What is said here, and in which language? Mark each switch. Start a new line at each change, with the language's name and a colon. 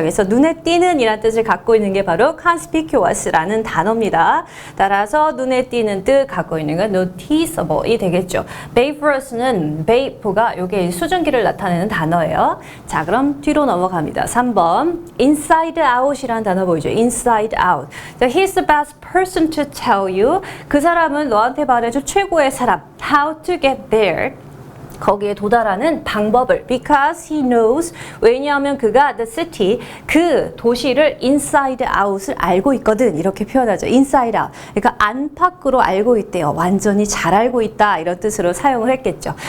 Korean: 그래서 눈에 띄는 이라는 뜻을 갖고 있는 게 바로 conspicuous라는 단어입니다. 따라서 눈에 띄는 뜻 갖고 있는 건 noticeable이 되겠죠. vaporous,는 vapor가 이게 수증기를 나타내는 단어예요. 자, 그럼 뒤로 넘어갑니다. 3번. inside out이라는 단어 보이죠? inside out.
English: So he's the best person to tell you.
Korean: 그 사람은 너한테 말해줄 최고의 사람.
English: how to get there.
Korean: 거기에 도달하는 방법을
English: because he knows
Korean: 왜냐하면 그가
English: the city
Korean: 그 도시를 inside out을 알고 있거든 이렇게 표현하죠. inside out 그러니까 안팎으로 알고 있대요. 완전히 잘 알고 있다 이런 뜻으로 사용을 했겠죠.